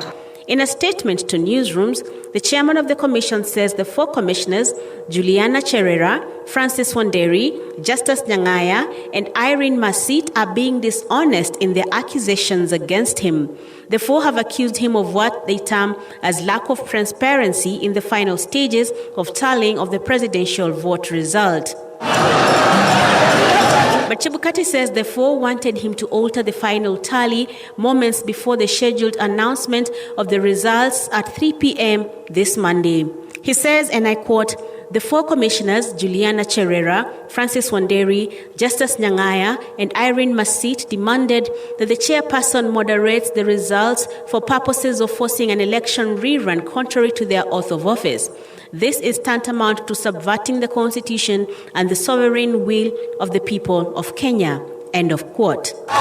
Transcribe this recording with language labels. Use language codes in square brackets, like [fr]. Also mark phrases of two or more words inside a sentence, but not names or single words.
[en] In a statement to newsrooms, the chairman of the commission says the 4 commissioners, Juliana Cherera, Francis Wanderi, Justus Nyang'aya, and Irene Masit, are being dishonest in their accusations against him. The 4 have accused him of what they term as lack of transparency in the final stages of tallying of the presidential vote result. But Chebukati says the 4 wanted him to alter the final tally moments before the scheduled announcement of the results at 3 p.m. this Monday. He says, and I quote, "The 4 commissioners, Juliana Cherera, Francis Wanderi, Justus Nyang'aya, and Irene Masit, demanded that the chairperson moderates the results for purposes of forcing an election rerun contrary to their oath of office. This is tantamount to subverting the Constitution and the sovereign will of the people of Kenya." End of quote.